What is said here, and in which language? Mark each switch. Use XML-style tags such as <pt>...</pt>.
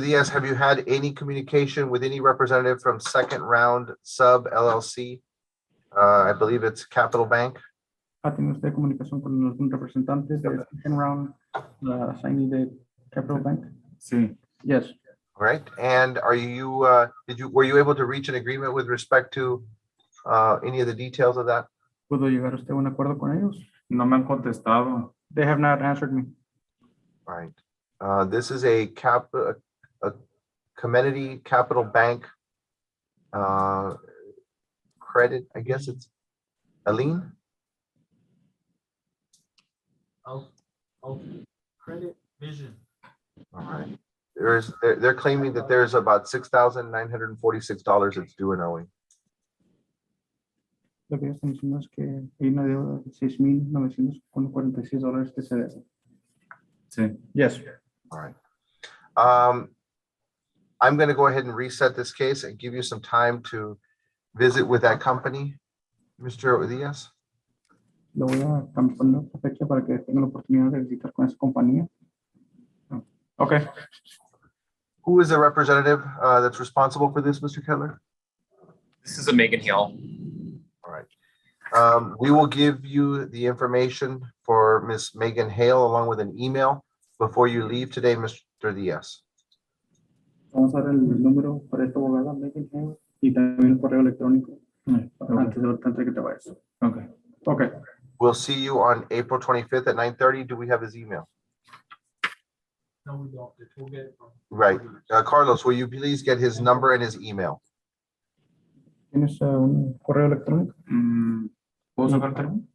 <en>Diaz, have you had any communication with any representative from Second Round Sub LLC? I believe it's Capital Bank.</en> <es>¿Ha tenido usted comunicación con algún representante de Second Round, la assignee de Capital Bank? Sí.</es> <en>Yes. All right, and were you able to reach an agreement with respect to any of the details of that?</en> <es>¿Pudo llegar usted a un acuerdo con ellos? No me han contestado.</es> <en>They have not answered me. All right, this is a Community Capital Bank credit, I guess it's a lien. Credit Vision. All right, they're claiming that there's about $6,946 that's due and owing.</en> <es>Lo que ellos están diciendo es que hay una deuda de $6,946 que se debe. Sí.</es> <en>Yes. All right. I'm going to go ahead and reset this case and give you some time to visit with that company, Mr. Diaz.</en> <es>Lo voy a poner esta fecha para que tenga la oportunidad de visitar con esa compañía.</es> <en>Okay. Who is the representative that's responsible for this, Mr. Kettler? This is a Megan Hill. All right. We will give you the information for Miss Megan Hale along with an email before you leave today, Mr. Diaz.</en> <es>Vamos a dar el número para esta abogada, Megan Hale, y también el correo electrónico antes de que te vayas.</es> <en>Okay. Okay. We'll see you on April 25th at 9:30. Do we have his email? No, we don't. We'll get it from. Right. Carlos, will you please get his number and his email?</en> <es>¿Tienes un correo electrónico? ¿Puedo sacar el teléfono?</es>